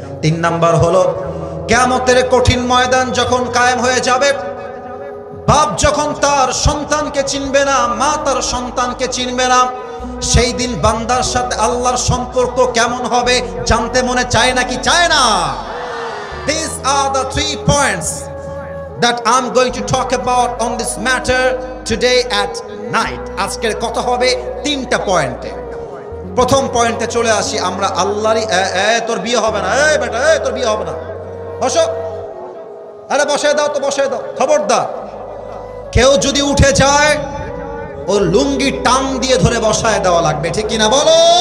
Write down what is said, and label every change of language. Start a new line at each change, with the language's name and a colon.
Bangla: 3 number হলো, কিয়ামতের কঠিন ময়দান যখন কায়েম হয়ে যাবে, বাপ যখন তার সন্তানকে চিনবে না, মা তার সন্তানকে চিনবে না, সেই দিন বান্দার সাথে আল্লাহর সম্পর্ক কেমন হবে জানতে মনে চায় নাকি চায় না?
English: These are the 3 points that I'm going to talk about on this matter today at night.
Bangla: আজকের কথা হবে 3টা পয়েন্টে। প্রথম পয়েন্টে চলে আসি। আমরা আল্লাহরই, তোর বিয়ে হবে না, এই বেটা, তোর বিয়ে হবে না, বসো, আরে বসায় দাও তো, বসায় দাও, খবরদার। কেউ যদি উঠে যায়, ও লুঙ্গি টান দিয়ে ধরে বসায় দেওয়া লাগবে, ঠিক কিনা বলো?